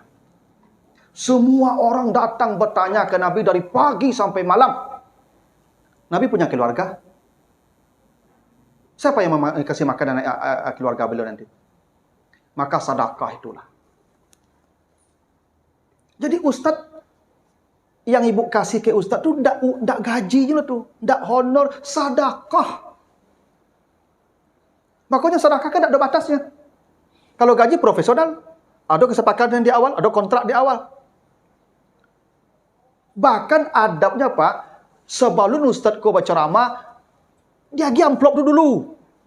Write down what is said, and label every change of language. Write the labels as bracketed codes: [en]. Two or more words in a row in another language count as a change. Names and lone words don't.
[id] Semua orang datang bertanya ke Nabi dari pagi sampai malam. Nabi punya keluarga. Siapa yang kasih makan keluarga beliau nanti? Maka sedekah itulah. Jadi Ustaz yang ibu kasih ke Ustaz tu [ms] tak gaji je tu, [id] tak honor, sedekah. Makanya sedekah kan tak ada batasnya. Kalau gaji profesional, ada kesepakatan di awal, ada kontrak di awal. Bahkan adabnya Pak, sebelum Ustaz kau berceramah, dia pergi amplop dulu.